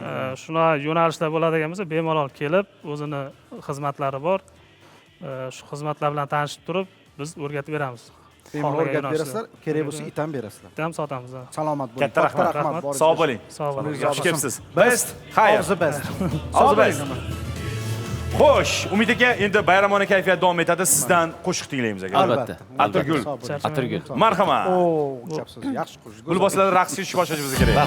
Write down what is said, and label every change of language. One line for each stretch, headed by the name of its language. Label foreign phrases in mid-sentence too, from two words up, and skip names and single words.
Uzbek: Shunaqa yo'nalishlar bo'ladigan bo'lsa bemalol kelib o'zini xizmatlari bor. Shu xizmatlar bilan tanishib turib biz o'rgatib beramiz. Bemalol o'rgatib berasizlar, kerak bo'lsa it ham berasizlar. It ham sotamiz. Salomat bo'ling. Katta rahmat. Sog' bo'ling. Sog' bo'ling. Yaxshi kelibsiz. Best, xayr.
English: All the best. All the best.
Uzbek: Xo'sh, Umid aka, endi bayramona kayfiyat davom etadi. Sizdan qo'shiq tinglaymiz aka. Albatta. Atirgul. Atirgul. Marhamat. O, gapsiz. Yaxshi qo'shiq. Gul boshlari raqsga tushib boshlash bizga kerak.